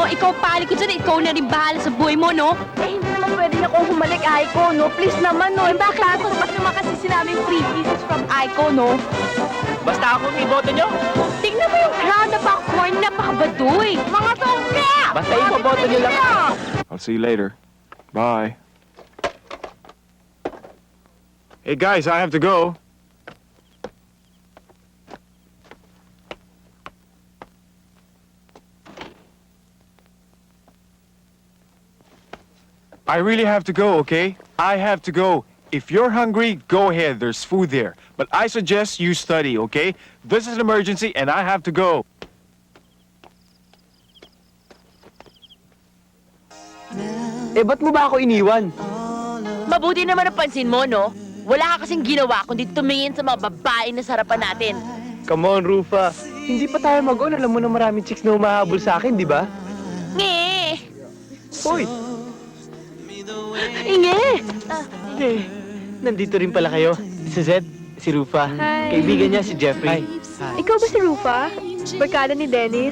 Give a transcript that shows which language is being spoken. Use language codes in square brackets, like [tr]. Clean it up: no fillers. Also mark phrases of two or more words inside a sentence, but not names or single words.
[tl] Ikaw palikod dyan, ikaw na rin bahala sa buhay mo, no? Eh, hindi naman pwede na akong humalik, Aiko, no? Please naman, no? Eh, bakit ako naman kasi sinabing [en] free kisses from Aiko, [tl] no? Basta ako iboto nyo. Tingnan mo yung crowd na popcorn, napakabaduy. Mga tongga! Basta iboboto nyo lang. [en] I'll see you later. Bye. Hey guys, I have to go. I really have to go, okay? I have to go. If you're hungry, go ahead. There's food there. But I suggest you study, okay? This is an emergency and I have to go. [tl] Eh, ba't mo ba ako iniwan? Mabuti naman napansin mo, no? Wala ka kasing ginawa kundi tumingin sa mga babae na sa harapan natin. [en] Come on, [tl] Rufa. Hindi pa tayo mag-on. Alam mo na maraming chicks na humahabol sa akin, di ba? Nge! Hoy! Inge! Eh, nandito rin pala kayo. Si Zed, si Rufa. [en] Hi. [tl] Kaibigan niya si Jeffrey. Ikaw ba si Rufa? Barkada ni Dennis?